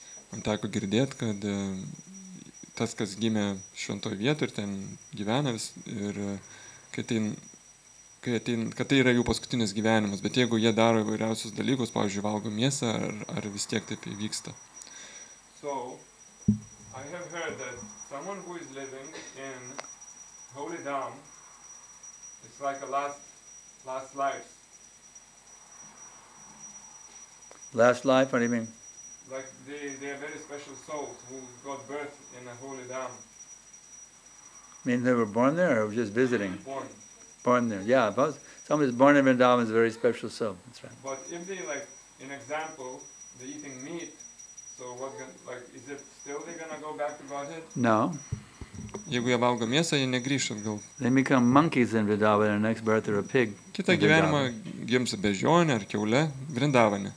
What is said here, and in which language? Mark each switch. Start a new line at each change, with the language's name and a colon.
Lithuanian: Man teko girdėti, kad tas, kas gimė šventoje vietoje ir ten gyvena ir kad tai yra jų paskutinis gyvenimas, bet jeigu jie daro įvairiausius dalykus, pavyzdžiui, valgo mėsą, ar vis tiek taip įvyksta.
English: So, I have heard that someone who is living in Holy Dham It's like a last life. Last life, what do you mean? Like they are very special souls who got birth in a holy dam. Mean they were born there or just visiting? Born. Born there, yeah. Somebody's born in Vrindavan is a very special soul. That's right. But if they, like, in example, they're eating meat, so what, like, is it still they're gonna go back to Godhead? No.
Lithuanian: Jeigu jie valgo mėsą, jie negrįš atgal.
English: They become monkeys in Vrindavan, and next birth they're a pig.
Lithuanian: Kitą gyvenimą gims bežionė ar kiaulė Vrindavane.